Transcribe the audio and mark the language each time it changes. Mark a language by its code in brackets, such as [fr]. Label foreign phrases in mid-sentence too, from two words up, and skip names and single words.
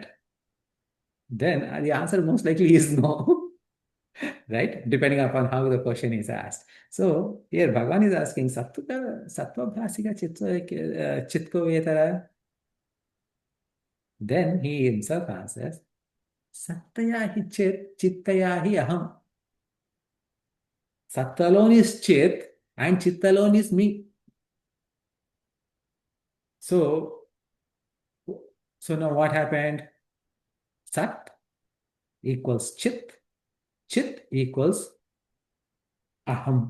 [en] Then the answer most likely is no. Right? Depending upon how the question is asked. So here Bhagavan is asking [sa] सत्त्व भासिका चित्को वेतर. [en] Then he himself answers, [sa] सत्तया हि चित्, चित्तया हि अहम्. [en] Sat alone is Chit and Chit alone is me. So now what happened? Sat equals Chit, Chit equals aham.